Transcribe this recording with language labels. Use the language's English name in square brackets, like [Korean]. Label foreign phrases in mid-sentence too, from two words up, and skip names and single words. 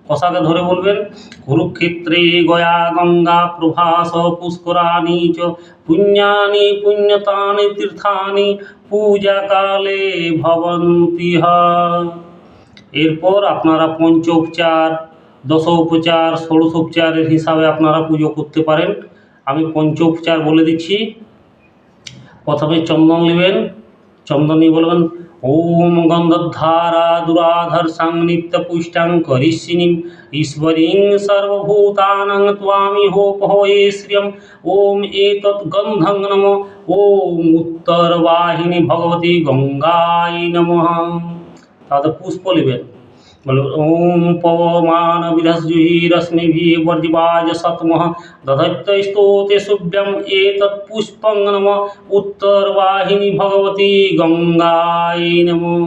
[Bangla] কষাকে ধরে বলবেন [Sanskrit] কুরুক্ষেত্রে গয়া গঙ্গা প্রভাস পুষ্করাণি চ পুণ্যানি পুণ্যতানি তীর্থানি পূজা কালে ভবন্তিহ। [Bangla] এরপর আপনারা পঞ্চোপচার, দশোপচার, ষোড়শোপচারের হিসাবে আপনারা পুজো করতে পারেন। আমি পঞ্চোপচার বলে দিচ্ছি। প্রথমে চন্দন নেবেন, চন্দন নিয়ে বলবেন [Sanskrit] ওম গন্ধধারা দুরাধর্ষাং নিত্য পুষ্টাং করিষ্যিনীম ঈশ্বরীং সর্বভূতানাং ত্বামিহোপহয়ে শ্রিয়ম ওম এতৎ গন্ধং নমঃ ওম উত্তরবাহিনী ভগবতী গঙ্গায় নমঃ। [Bangla] তাহলে পুষ্প নেবেন, বলবেন [Sanskrit] ওম পবমান বিধস্জুহি রশ্মিভিः বর্জিবাজ সৎমহ দধত্যস্তোতে শুভ্যম এতৎ পুষ্পং নমঃ উত্তরবাহিনী ভগবতী গঙ্গায় নমঃ।